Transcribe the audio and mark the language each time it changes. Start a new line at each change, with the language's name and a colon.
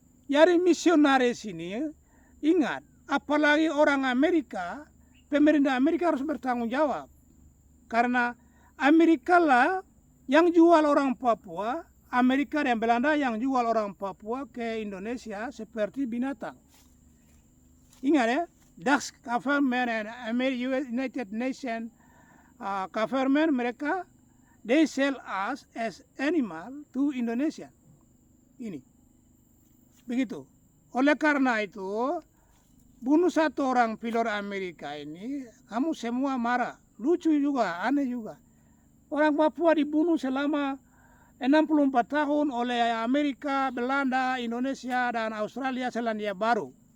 Indonesian: Jadi misionaris ini ingat, apalagi orang Amerika, pemerintah Amerika harus bertanggung jawab. Karena Amerika lah yang jual orang Papua, Amerika dan Belanda yang jual orang Papua ke Indonesia seperti binatang. Ingat ya,
English: Dutch government and United Nations government,
Indonesian: mereka
English: they sell us as animal to Indonesia.
Indonesian: Ini. Begitu. Oleh karena itu, bunuh satu orang pilot Amerika ini, kamu semua marah. Lucu juga, aneh juga. Orang Papua dibunuh selama 64 tahun oleh Amerika, Belanda, Indonesia, dan Australia, Selandia Baru.